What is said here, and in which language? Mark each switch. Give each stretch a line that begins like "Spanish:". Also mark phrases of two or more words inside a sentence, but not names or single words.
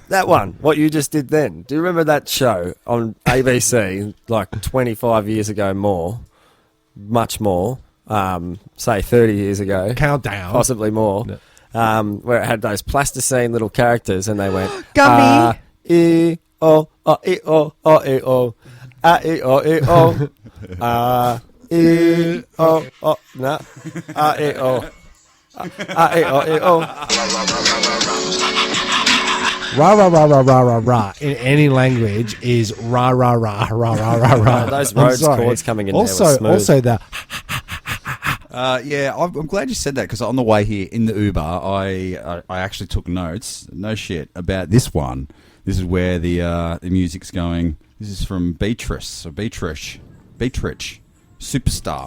English: That one, what you just did then. Do you remember that show on ABC like 25 years ago more? Much more. Say 30 years ago. Countdown. Possibly more. Where it had those plasticine little characters and they went... Gummy. E-o, e-o, e-o, e-o, e-o, E-o, no, E-o, E-o, E-o. Rah rah rah rah rah rah rah in any language is rah rah rah rah rah rah rah. Those I'm Rhodes sorry. chords coming in also, there were smooth. Also the I'm glad you said that, because on the way here in the Uber, I actually took notes. No shit about this one. This is where the music's going. This is from Beatrice Superstar.